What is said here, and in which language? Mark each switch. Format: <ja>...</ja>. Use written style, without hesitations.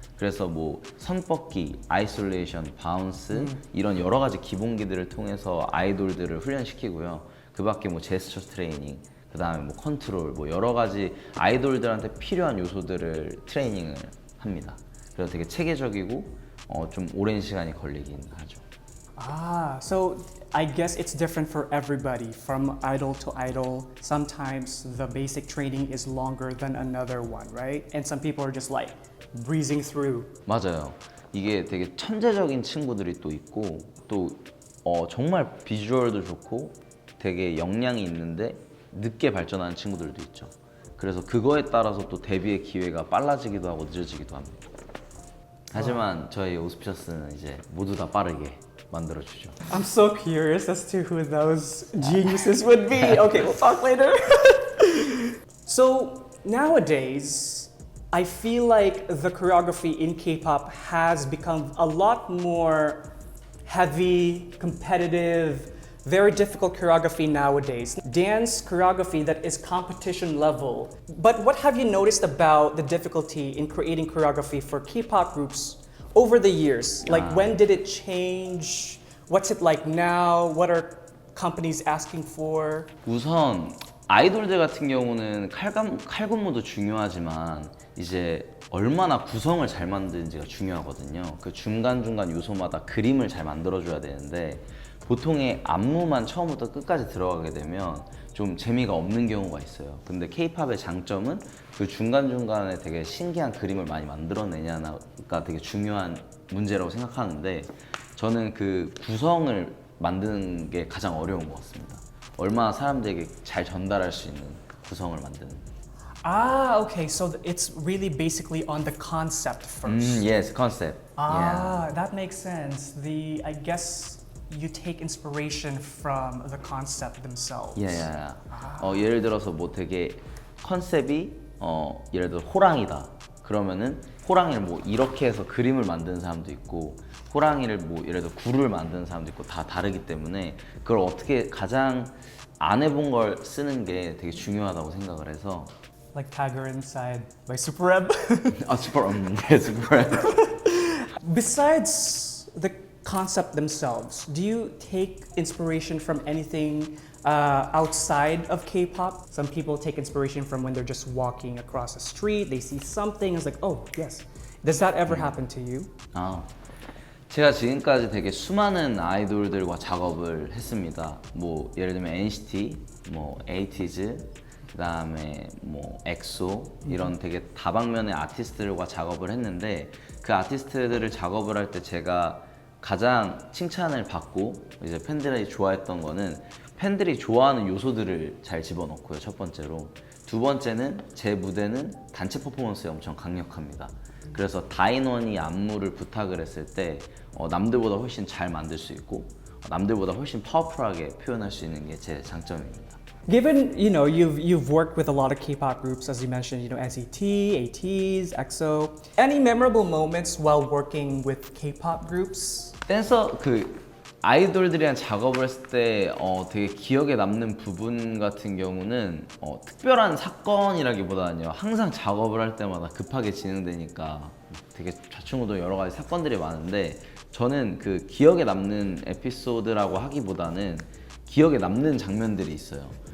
<ko>그래서 뭐 선뻗기, 아이솔레이션, 바운스 이런 여러 가지 기본기들을 통해서 아이돌들을 훈련시키고요. 그 밖에 뭐 제스처 트레이닝, 그 다음에 뭐 컨트롤, 뭐 여러 가지 아이돌들한테 필요한 요소들을 트레이닝을 합니다. 그래서 되게 체계적이고 좀 오랜 시간이 걸리긴 하죠.</ko> <en>So I guess it's different for everybody from idol to idol. Sometimes the basic training is longer than another one, right? And some people are just like breezing through.</en> <ko>맞아요. 이게 되게 천재적인 친구들이 또 있고 또 정말 비주얼도 좋고 되게 역량이 있는데 늦게 발전하는 친구들도 있죠. 그래서 그거에 따라서 또 데뷔의 기회가 빨라지기도 하고 늦어지기도 합니다. 하지만 저희 오스피셔스는 이제 모두 다 빠르게 만들어주죠.</ko> <en>I'm so curious as to who those geniuses would be. Okay, we'll talk later. So nowadays, I feel like the choreography in K-pop has become a lot more heavy, competitive, very difficult choreography nowadays. Dance choreography that is competition level. But what have you noticed about the difficulty in creating choreography for K-pop groups over the years? Like when did it change? What's it like now? What are companies asking for?</en> <ko>우선 아이돌들 같은 경우는 칼군무도 중요하지만 이제 얼마나 구성을 잘 만드는지가 중요하거든요. 그 중간중간 요소마다 그림을 잘 만들어줘야 되는데 보통의 안무만 처음부터 끝까지 들어가게 되면 좀 재미가 없는 경우가 있어요. 근데 K-팝의 장점은 그 중간중간에 되게 신기한 그림을 많이 만들어내냐가 되게 중요한 문제라고 생각하는데 저는 그 구성을 만드는 게 가장 어려운 것 같습니다. 얼마나 사람들에게 잘 전달할 수 있는 구성을 만드는.</ko> <en>Ah, okay. So it's really basically on the concept first. Yes, concept. Ah, that makes sense. I guess you take inspiration from the concept themselves.</en> <ko>예를 들어서 뭐 되게 컨셉이 예를 들어 호랑이다. 그러면은 호랑이를 뭐 이렇게 해서 그림을 만드는 사람도 있고 호랑이를 뭐 예를 들어 굴을 만드는 사람도 있고 다 다르기 때문에 그걸 어떻게 가장 안 해본 걸 쓰는 게 되게 중요하다고 생각을 해서.</ko> <en>Like Tiger Inside by Super Ebb. Super Ebb. Besides the concept themselves, do you take inspiration from anything outside of K-pop? Some people take inspiration from when they're just walking across the street, they see something, it's like, oh, yes. Does that ever happen to you?</en> <ko>제가 지금까지 되게 수많은 아이돌들과 작업을 했습니다. 뭐 예를 들면 NCT, 뭐 에이티즈, 그다음에 뭐 엑소 이런 되게 다방면의 아티스트들과 작업을 했는데 그 아티스트들을 작업을 할 때 제가 가장 칭찬을 받고 이제 팬들이 좋아했던 거는 팬들이 좋아하는 요소들을 잘 집어넣고요. 첫 번째로. 두 번째는 제 무대는 단체 퍼포먼스에 엄청 강력합니다. 그래서 다인원이 안무를 부탁을 했을 때 남들보다 훨씬 잘 만들 수 있고 남들보다 훨씬 파워풀하게 표현할 수 있는 게 제 장점입니다.</ko> <en>Given you've worked with a lot of K-pop groups, as you mentioned, NCT, ATEEZ, EXO. Any memorable moments while working with K-pop groups?</en> <ko>댄서 아이돌들이랑 작업을 했을 때 되게 기억에 남는 부분 같은 경우는 특별한 사건이라기보다는요 항상 작업을 할 때마다 급하게 진행되니까 되게 좌충우돌 여러 가지 사건들이 많은데 저는 그 기억에 남는 에피소드라고 하기보다는 기억에 남는 장면들이 있어요.</ko>